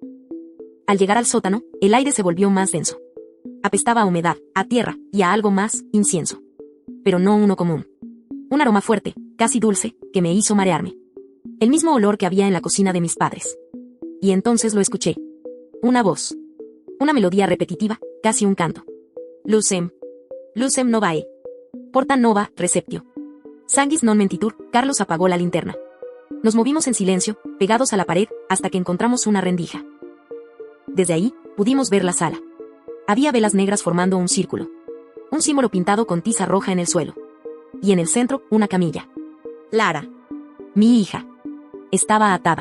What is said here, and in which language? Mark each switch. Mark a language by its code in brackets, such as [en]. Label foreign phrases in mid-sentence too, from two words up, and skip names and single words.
[es] Al llegar al sótano, el aire se volvió más denso. Apestaba a humedad, a tierra, y a algo más, incienso. Pero no uno común. Un aroma fuerte, casi dulce, que me hizo marearme. El mismo olor que había en la cocina de mis padres. Y entonces lo escuché. Una voz. Una melodía repetitiva, casi un canto. [la] Lucem. Lucem novae. Porta nova, receptio. Sanguis non mentitur, [es] Carlos apagó la linterna. Nos movimos en silencio, pegados a la pared, hasta que encontramos una rendija. Desde ahí, pudimos ver la sala. Había velas negras formando un círculo. Un símbolo pintado con tiza roja en el suelo. Y en el centro, una camilla. Lara. Mi hija. Estaba atada.